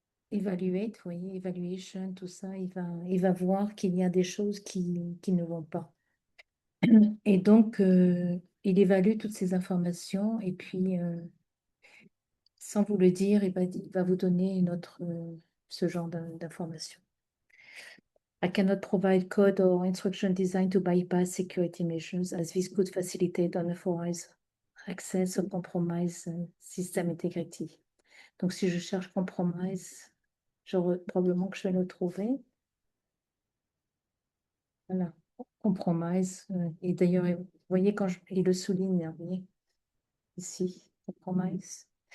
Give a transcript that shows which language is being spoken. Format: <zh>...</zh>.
<fr>Evaluate, vous voyez, evaluation, tout ça, il va voir qu'il y a des choses qui ne vont pas. Et donc, il évalue toutes ces informations et puis, sans vous le dire, il va vous donner ce genre d'informations.</fr> <en>I cannot provide code or instruction designed to bypass security measures as this could facilitate unauthorized access or compromise system integrity.</en> <fr>Donc, si je cherche compromise, probablement que je vais le trouver. Voilà, compromise. Et d'ailleurs, vous voyez, il le souligne, hein, vous voyez, ici, compromise.</fr>